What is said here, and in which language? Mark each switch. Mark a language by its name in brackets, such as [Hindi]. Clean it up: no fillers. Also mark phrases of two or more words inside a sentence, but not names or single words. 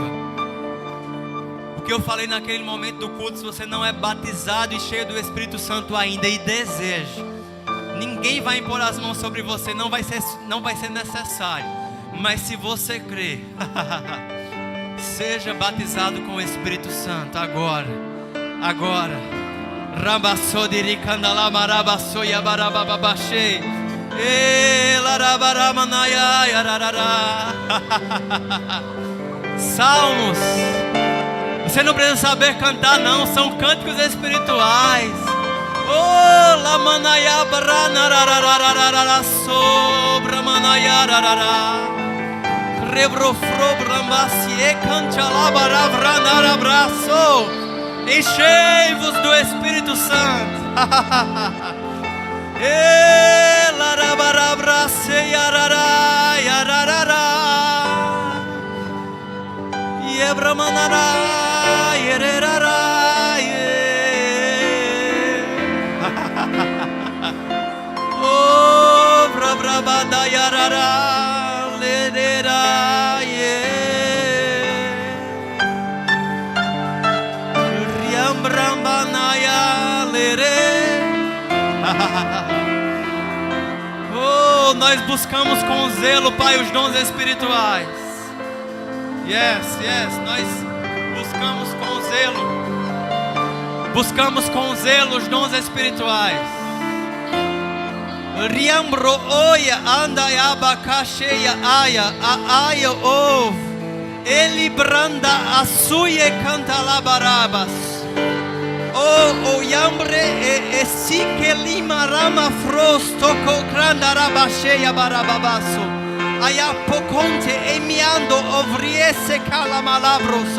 [Portuguese] O que eu falei naquele momento do culto: se você não é batizado e cheio do Espírito Santo ainda e deseja, ninguém vai impor as mãos sobre você, não vai ser necessário. Mas se você crer, seja batizado com o Espírito Santo agora. Rabassodiri kandala marabasoya barabababashe. Elarabaramanaia yararara. Salmos. Você não precisa saber cantar, não, são cânticos espirituais. Oh, la manaya baranararararara sobra manaya rarara. Rebrofrobramacie canchalabaravranabraço. Enchei-vos do Espírito Santo. Elarabrace yarara yararara. Yebramanara yererara. Oh, brabrabada yarara lerera ye. Riambrambanaya lere. Oh, nós buscamos com zelo, Pai, os dons espirituais. Yes, nós buscamos com zelo. Buscamos com zelo os dons espirituais. Riambro oia anda abacaxeia aia ov. Ele branda açuie canta labarabas. O yambre e si que lima rama frosto co granda rabaxeia barababasso. Aya poconte emiando ovriese calamalabroso.